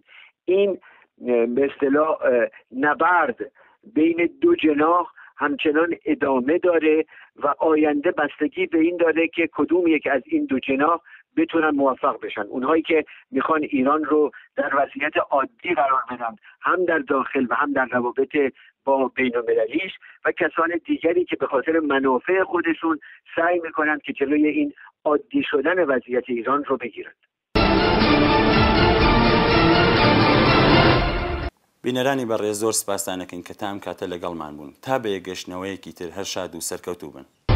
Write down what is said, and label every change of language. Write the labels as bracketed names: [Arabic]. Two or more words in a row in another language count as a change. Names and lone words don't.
[Persian] این به اصطلاح نبرد بین دو جناح همچنان ادامه داره و آینده بستگی به این داره که کدوم یک از این دو جناح بتونن موفق بشن. اونهایی که میخوان ایران رو در وضعیت عادی قرار بدن، هم در داخل و هم در روابط با بین المللیش، و کسان دیگری که به خاطر منافع خودشون سعی میکنن که جلوی این عادی شدن وضعیت ایران رو بگیرند. [Central Kurdish] بینەرانی بەڕێز زۆر سپاسانەکەین کە تام کاتە لەگەڵمان بوون تا بە یەگەشتنەوەیەکی تر هەر شاد و سەرکەوتوو بن.